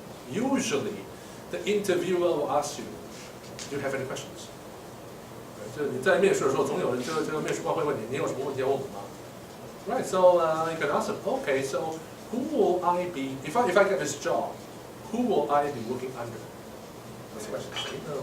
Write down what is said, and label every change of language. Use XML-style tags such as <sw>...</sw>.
<en>Usually, the interviewer will ask you, "Do you have any questions?"</en> <zh>就是你在面试的时候，总有人这个面试官会问你，你有什么问题要问我吗？</zh> <en>Right, so you can ask them, okay, so who will I be, if I get this job, who will I be working under? That's the question.</en>